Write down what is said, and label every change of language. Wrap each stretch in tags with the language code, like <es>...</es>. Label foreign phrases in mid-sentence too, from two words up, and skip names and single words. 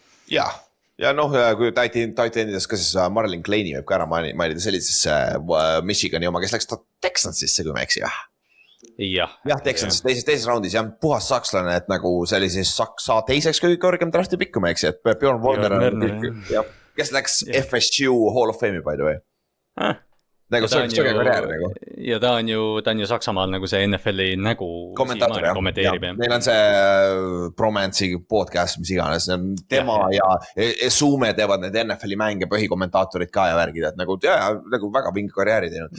<et>Ja noh, kui tight endides ka siis Marlon Claney võib ka ära mainida sellisesse Michigani oma, kes läks Texansisse, kui me eksi, jah, Texansisse teises raundis jah, puhas sakslane, et nagu sellises Saksa teiseks kõige kõrgem drafti pikku me eksi, et Bjorn Warner kes läks FSU Hall of Fame'i</et> <en>by the way.</en> <et>Nagu söge karjäär nagu. Ja ta on ju Saksamaal nagu see NFL-i nägu kommentaator jah. Neil on see Bromance'i podcast, mis iganes. Tema ja Suume teevad need NFL-i mänge põhikommentaatorid ka ja värgid, et nagu väga vinge karjääri teinud.</et>